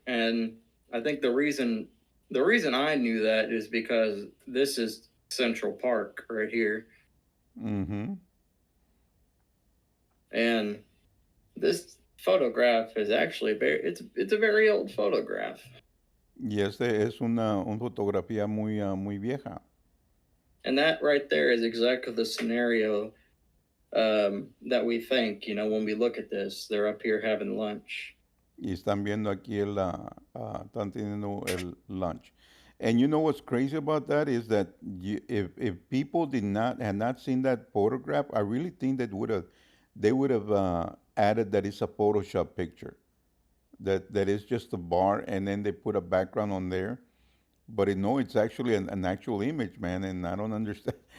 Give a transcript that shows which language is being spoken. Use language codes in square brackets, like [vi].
[en] And I think the reason I knew that is because this is Central Park right here, Mm-hmm. and this photograph is actually it's a very old photograph. [es] Y este es una fotografía muy vieja. [en] And that right there is exactly the scenario that we think, when we look at this. They're up here having lunch. [es] Y están viendo aquí están teniendo el lunch. [en] And you know what's crazy about that is that if people had not seen that photograph, I really think they would have added that it's a Photoshop picture. That is just a bar, and then they put a background on there. But no, it's actually an actual image, man, and I don't understand.